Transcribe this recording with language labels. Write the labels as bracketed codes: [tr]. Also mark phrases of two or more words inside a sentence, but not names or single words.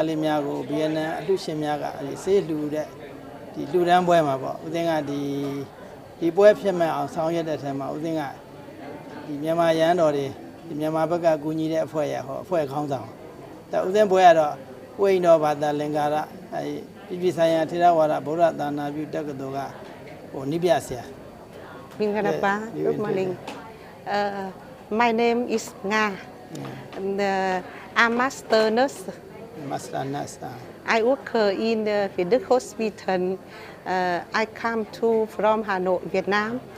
[my] လေးများကို BNN အလှူရှင်များကဆေးလှူတဲ့ဒီလှူဒန်းပွဲမှာပေါ့ဦးဇင်းကဒီပွဲဖြစ်မဲ့အောင်ဆောင်ရွက်တဲ့ထဲမှာဦးဇင်းကဒီမြန်မာရန်တော်တွေဒီမြန်မာဘက်ကကူညီတဲ့အဖွဲ့ရဟောအဖွဲ့ခေါင်းဆောင်ဒါဦးဇင်းပွဲကတော့ဝိညာဉ်တော်ဘာသာလင်္ကာရပြည်ပြည်ဆိုင်ရာထေရဝါဒဗုဒ္ဓသာနာပြုတက္ကသိုလ်ကနိပြဆရာ [en] Mingarapa, good morning. My name is Nga. And, I'm master nurse. Master nurse. I work in the Việt Hospital. I come from Hanoi, Vietnam.